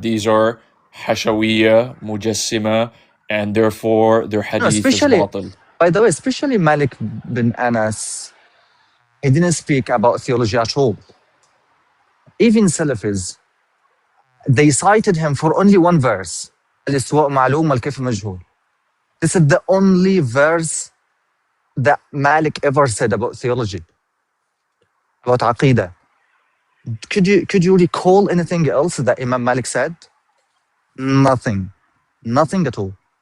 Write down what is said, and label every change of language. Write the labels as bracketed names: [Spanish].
[English] these are Hashawiyya, Mujassima, and therefore their hadith is especially- batil. By the way, especially Malik bin Anas, he didn't speak about theology at all. Even Salafis, they cited him for only one verse. [Arabic] الاستواء معلوم والكيف مجهول. [English] This is the only verse that Malik ever said about theology, about Aqidah. Could you recall anything else that Imam Malik said? Nothing at all.